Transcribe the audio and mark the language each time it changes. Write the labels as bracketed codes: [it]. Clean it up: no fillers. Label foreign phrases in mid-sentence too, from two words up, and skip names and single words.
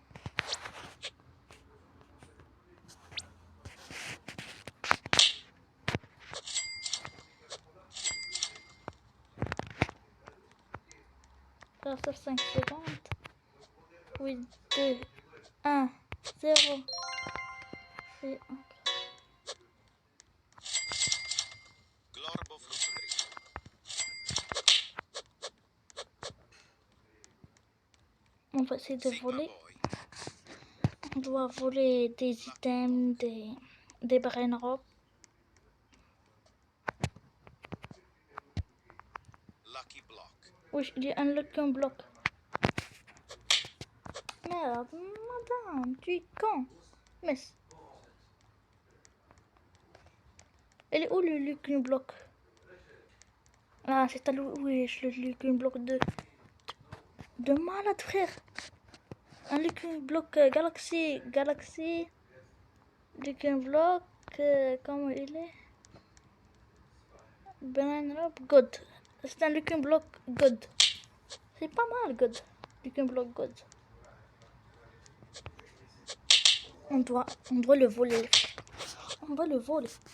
[fr] Là, ça 5 secondes. Oui, 2, 1, 0. Et 1. Glorbo frutto dritto. On va essayer de Sigma voler. boy. On doit voler des items, des [en] brain rock. [fr] Lucky block. Oui, il y a un lucky block. Merde, madame, tu es con. Mais. Elle est où le lucky block? Ah, c'est à oui, le lucky block de malade, frère. Un lucky block Galaxy. Lucky block, comment il est? Banana God. C'est un Lucky Block God. C'est pas mal God. Lucky Block God. On doit le voler. On doit le voler.